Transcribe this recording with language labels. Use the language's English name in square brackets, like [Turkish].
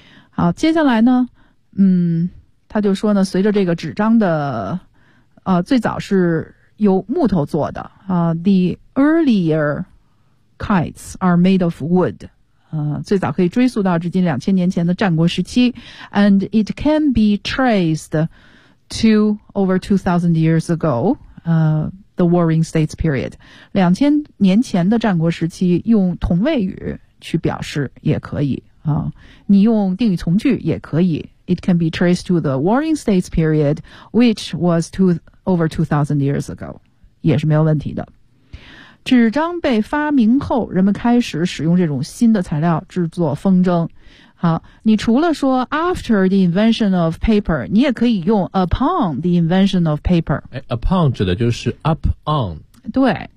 [Chinese] 好，接下来呢他就说呢，随着这个纸张的最早是由木头做的 [English] the earlier kites are made of wood， [Chinese] 最早可以追溯到至今2000年前的战国时期， [English] and it can be tracedto over 2,000 years ago, the Warring States period. [Chinese] 2000年前的战国时期用同位语去表示也可以啊，你用定语从句也可以。 [English] It can be traced to the Warring States period, which was over 2,000 years ago. [Chinese] 也是没有问题的。纸张被发明后，人们开始使用这种新的材料制作风筝。好，你除了说 [English] after the invention of paper， [Chinese] 你也可以用 [English] upon the invention of paper。 [Chinese] upon 指的就是 up on。对。